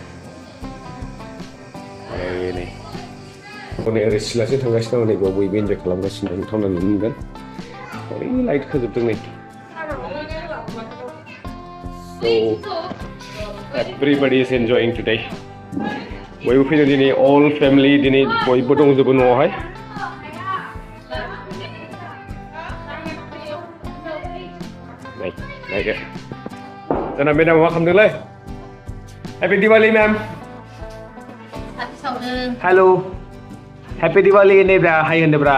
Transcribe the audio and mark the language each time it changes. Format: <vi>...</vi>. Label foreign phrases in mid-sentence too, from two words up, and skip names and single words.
<brx>नै ओरै सिलासो थांगासिनो दं नैबेयाव बयबो एन्जय खालामगासिनो दं नोंथांमोना नुनो मोनगोन ओरै लाइट खोजोबदों नै</brx> <en>So everybody is enjoying today.</en> <brx>बयबो फैदों दिनै</brx> <en>all family</en> <brx>दिनै बयबो दंजोबो न'आवहाय नायदो जोंना मेडामा मा खालामदोंलै</brx> <en>Happy Diwali ma'am. Hello. Happy Diwali</en> <brx>नैब्रा हाय होनदोब्रा</brx>